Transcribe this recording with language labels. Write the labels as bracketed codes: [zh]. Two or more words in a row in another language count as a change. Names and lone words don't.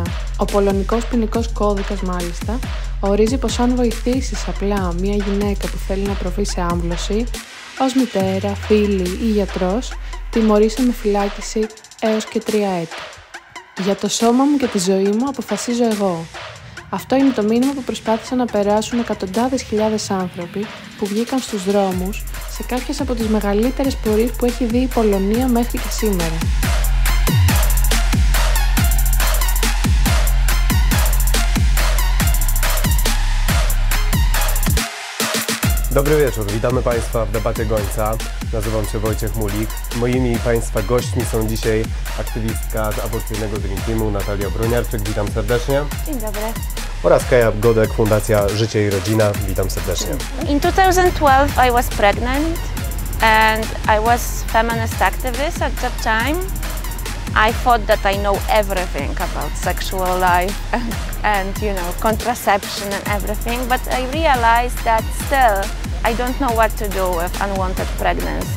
[el] Ο πολωνικός ποινικός κώδικας, μάλιστα, ορίζει πως αν βοηθήσεις απλά μία γυναίκα που θέλει να προβεί σε άμβλωση, ως μητέρα, φίλη ή γιατρός, τιμωρείσαι με φυλάκιση έως και 3 έτη. Για το σώμα μου και τη ζωή μου αποφασίζω εγώ. Αυτό είναι το μήνυμα που προσπάθησαν να περάσουν εκατοντάδες χιλιάδες άνθρωποι που βγήκαν στους δρόμους σε κάποιες από τις μεγαλύτερες πορείες που έχει δει η Πολωνία μέχρι και σήμερα. [pl] Dobry wieczór, witamy Państwa w debacie Gońca. Nazywam się Wojciech Mulik. Moimi i Państwa gośćmi są dzisiaj aktywistka aborcyjnego Dream Teamu Natalia Broniarczyk, witam serdecznie. Dzień dobry. Oraz Kaja Godek, Fundacja Życie i Rodzina, witam serdecznie. [en] In 2012 I was pregnant and I was feminist activist at that time. I thought that I know everything about sexual life and you know, contraception and everything, but I realized that still I don't know what to do with unwanted pregnancy.